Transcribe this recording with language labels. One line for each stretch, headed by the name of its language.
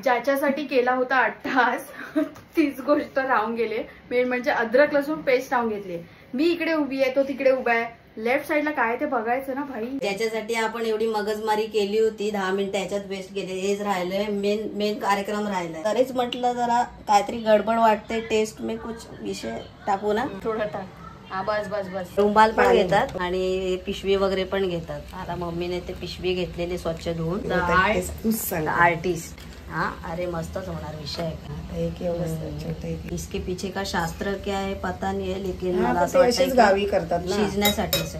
Marathi: ज्याच्यासाठी केला होता 8 तास तीच गोष्ट राहून गेली. मेन म्हणजे अद्रक लसूण पेस्ट राहून घेतली. मी इकडे उभी आहे, तो तिकडे उभा आहे. लेफ्ट साईडला काय ते बघायचं ना भाई. ज्याच्यासाठी आपण एवढी मगजमारी केली होती, 10 मिनिटं याच्यात वेस्ट केले. हेच राहिलंय, मेन कार्यक्रम राहिलाय. तरीच म्हटलं जरा काहीतरी गडबड वाटते.
Hindi: टेस्ट में कुछ विषय टाकू ना,
Marathi: थोडं टाक. हा बस. रुमाल पण घेतात आणि पिशवी वगैरे पण घेतात. आता मम्मीने ते पिशवी घेतलेली स्वच्छ धुवून. आर्टिस्ट. हाँ, अरे मस्तच होणार विषय है.
Hindi: इसके पीछे का शास्त्र क्या है पता नहीं है, लेकिन
Marathi: मला असं वाटतं गावी करतात शिजण्यासाठी.